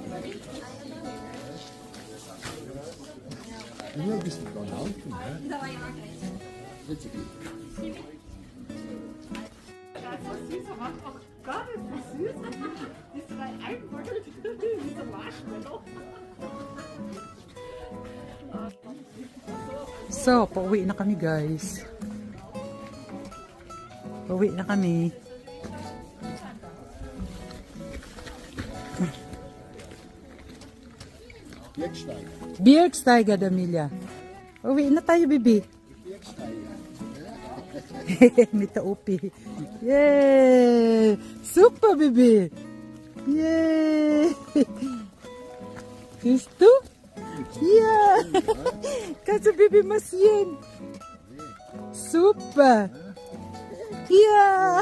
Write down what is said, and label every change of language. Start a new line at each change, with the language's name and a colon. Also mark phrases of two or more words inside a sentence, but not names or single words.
German: Immer ein bisschen dran laufen, ne? Jetzt geht.
Filipino: So, pauwi na kami guys. Pauwi na kami.
German: Bergsteiger.
Filipino: Bergsteiger, Damilia. Pauwi na tayo, bibi.
German: Mit der Opi. Yay! Super, Bibi! Yay! Siehst du? Ja! Kannst du Bibi massieren? Super! Ja!